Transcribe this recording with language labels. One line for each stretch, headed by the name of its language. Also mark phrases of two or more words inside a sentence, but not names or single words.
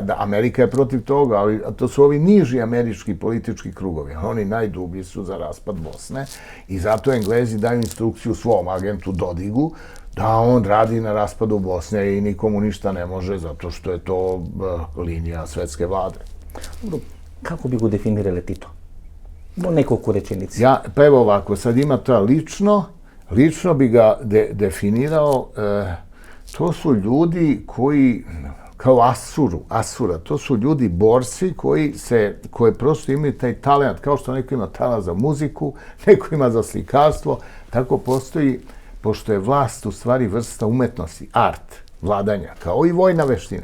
Serbian: Da, Amerika je protiv toga, ali to su ovi niži američki politički krugovi. Oni najdublji su za raspad Bosne i zato Englezi daju instrukciju svom agentu Dodigu da on radi na raspadu Bosne i nikomu ništa ne može zato što je to linija svetske vlade.
Macedonian: Kako bi го дефинирале Тито? Во неколку реченици.
Serbian: Pa evo ovako, sad ima to lično bi ga definirao, to su ljudi koji, kao Asura, to su ljudi borci koji prosto imaju taj talent, kao što neko ima talent za muziku, neko ima za slikarstvo, tako postoji, pošto je vlast u stvari vrsta umetnosti, art, vladanja, kao i vojna veština.